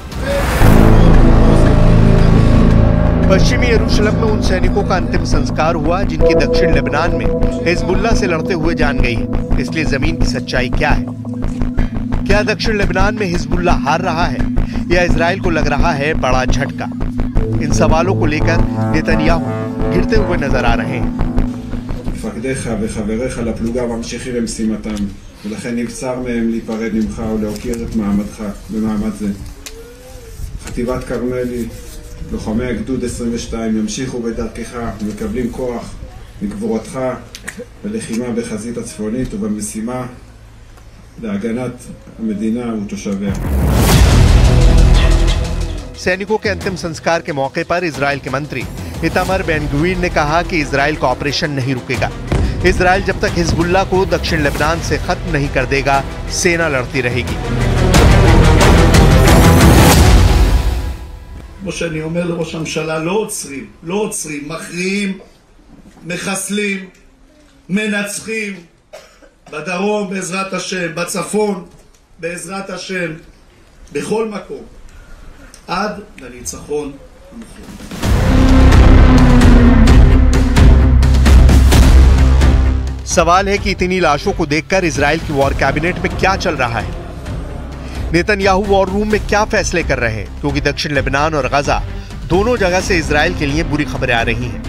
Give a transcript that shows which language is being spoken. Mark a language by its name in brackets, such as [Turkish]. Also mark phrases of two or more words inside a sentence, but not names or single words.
[Hindi] पश्चिमी यरूशलेम में उन सैनिकों का अंतिम संस्कार हुआ जिनकी दक्षिण लेबनान में हिजबुल्लाह से लड़ते हुए जान गई है। इसलिए जमीन की सच्चाई क्या है? क्या दक्षिण लेबनान में हिजबुल्लाह हार रहा है या इजराइल को लग रहा है बड़ा झटका? इन सवालों को लेकर नेतन्याहू गिरते हुए नजर आ रहे हैं। [Hebrew] מפקדיך וחבריך לפלוגה ממשיכים במשימתם, ולכן נבצר מהם להיפרד ממך ולהוקיר את מעמדך במעמד זה. חטיבת כרמלי, לוחמי הגדוד 22 ימשיכו בדרכך ומקבלים כוח מגבורתך בלחימה בחזית הצפונית ובמשימה להגנת המדינה ותושביה. [Hindi] सैनिकों के अंतिम संस्कार के मौके पर इजराइल के मंत्री इतामर बेन-ग्वीर ने कहा कि इजराइल का ऑपरेशन नहीं रुकेगा। इजराइल जब तक हिजबुल्लाह को दक्षिण लेबनान से खत्म नहीं कर देगा, सेना लड़ती रहेगी। [Hebrew] כמו שאני אומר לראש הממשלה, לא עוצרים, מכריעים, מחסלים, מנצחים, בדרום בעזרת השם, בצפון בעזרת השם, בכל מקום, עד לניצחון המוחלט. [Hindi] सवाल है कि इतनी लाशों को देखकर इजराइल की [English] war cabinet [Hindi] में क्या चल रहा है। नेतन्याहू [English] war room [Hindi] में क्या फैसले कर रहे हैं, क्योंकि दक्षिण लेबनान और गजा दोनों जगह से इजराइल के लिए बुरी खबरें आ रही हैं।